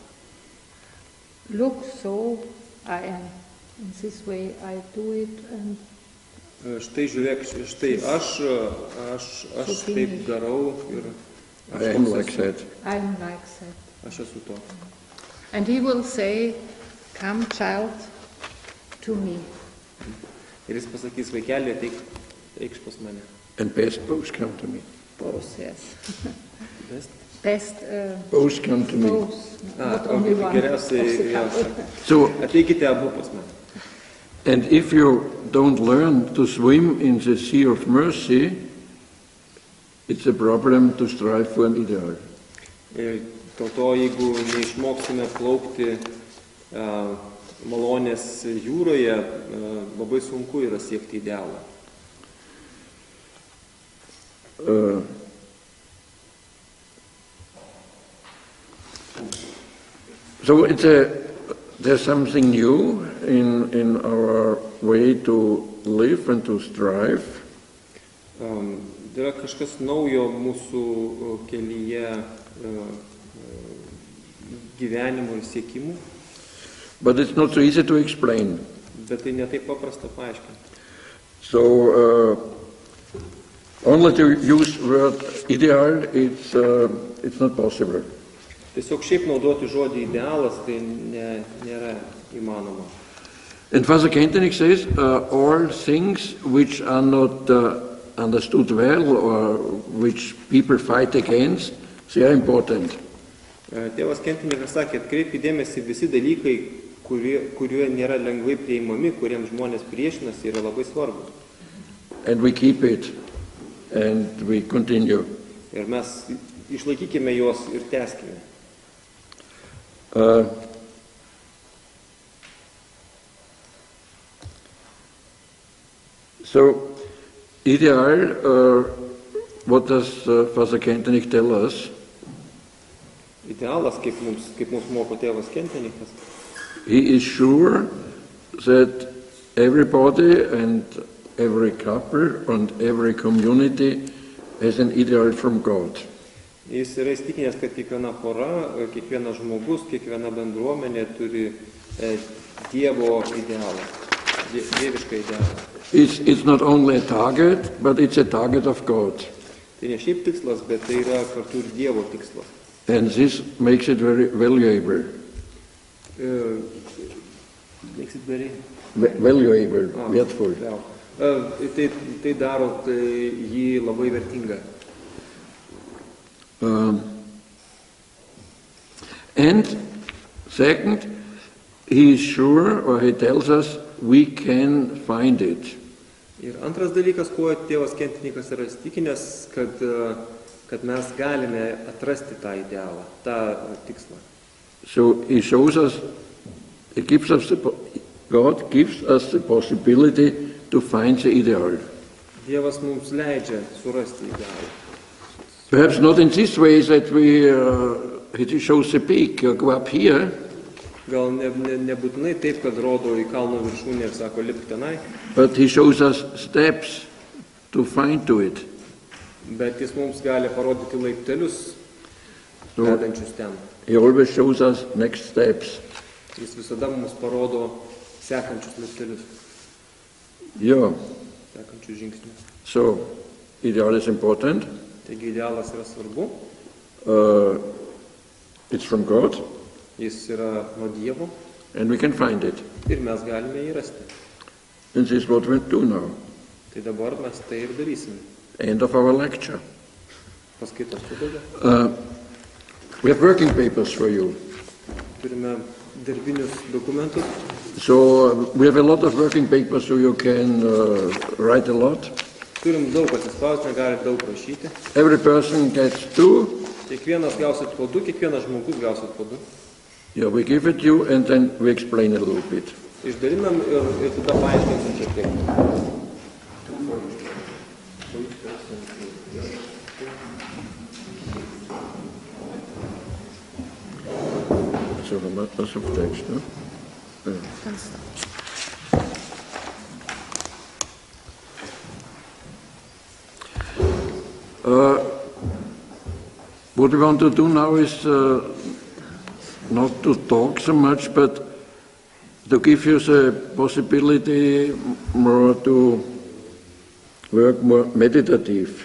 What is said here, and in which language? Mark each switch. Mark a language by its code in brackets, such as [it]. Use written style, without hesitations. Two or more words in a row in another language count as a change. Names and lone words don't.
[en] Look, so I am. In this way I do it, and [lt] štai žiūrėk, štai aš taip darau ir [en] I am like that. I am like that. [lt] Aš esu to. [en] And he will say, come child to me. [lt] Ir jis pasakys, vaikeli, eikš pas mane. [en] And best both come to me. Both, yes. Best? Both come to me. Both, not only one. [lt] Geriausiai, So, ateikite abu pas mane. [en] and if you don't learn to swim in the sea of mercy, it's a problem to strive for an ideal. [lt] Ir dėl to, jeigu neišmoksime plaukti malonės jūroje, labai sunku yra siekti idealą. [en] So there's something new in our way to live and to strive. [lt] Yra kažkas naujo mūsų kelyje gyvenimo ir siekimų. [en] But it's not so easy to explain. [lt] Bet tai ne taip paprasta paaiškinti. [en] So only to use word ideal, it's not possible. [lt] Tiesiog šiaip naudoti žodį idealas, tai nėra įmanoma. [en] And Father Kentenich says, all things which are not understood well or which people fight against, they are important. [lt] Tėvas Kentenikas sakė, atkreipkite dėmesį, visi dalykai, kurie nėra lengvai priimami, kuriems žmonės priešinasi, yra labai svarbus. [en] And we keep it and we continue. [lt] Ir mes išlaikykime juos ir tęskime. [en] So, ideal, what does Father Kentenich tell us? [lt] Idealas, kaip mums moko tėvas Kentenikas. [en] He is sure that everybody and every couple and every community has an ideal from God. [lt] Jis yra įstikinęs, kad kiekviena pora, kiekvienas žmogus, kiekviena bendruomenė turi Dievo idealą, dievišką idealą. [en] It's not only a target, but it's a target of God. [lt] Tai ne šiaip tikslas, bet tai yra kartu ir Dievo tikslas. [en] And this makes it very valuable. Makes it very Valuable, wertvoll. [lt] Tai daro jį labai vertingą. [en] And second, he is sure, or he tells us, we can find it. [lt] Ir antras dalykas, kuo tėvas Kentenikas yra įstikinęs, kad kad mes galime atrasti tą idealą, tą tikslą. [en] So he shows us, God gives us the possibility to find the ideal. [lt] Dievas mums leidžia surasti idealą. [en] Perhaps not in this way that he shows the peak, go up here. [lt] Gal nebūtinai taip, kad rodo į kalno viršūnę ir sako, lipk tenai. [en] But he shows us steps to find to it. [lt] Bet jis mums gali parodyti laiptelius, vedančius ten. [en] He always shows us next steps. [lt] Jis visada mums parodo sekančius laiptelius, Yeah. sekančius žingsnius. [en] So, ideal is important. [lt] Taigi idealas yra svarbu, [en] It's from God, [lt] jis yra nuo Dievo [en] and we can find it. [lt] ir mes galime jį rasti. [en] And this is what we do now. [lt] Tai dabar mes tai ir darysime. [en] End of our lecture. [lt] Paskaitos pabaiga. [en] We have working papers for you. [lt] Turime darbinius dokumentus. [en] So we have a lot of working papers, so you can write a lot. [lt] Turim daug atsispausdinę, galite daug rašyti. [en] Every person gets 2. [lt] Kiekvienas gausit po 2, kiekvienas žmogus gausit po 2. [en] Yeah, we give it you and then we explain a little bit. [lt] Išdalinam ir tada paaiškinsim šiek tiek. [en] So lots of text, no? What we want to do now is not to talk so much, but to give you the possibility more to work more meditative.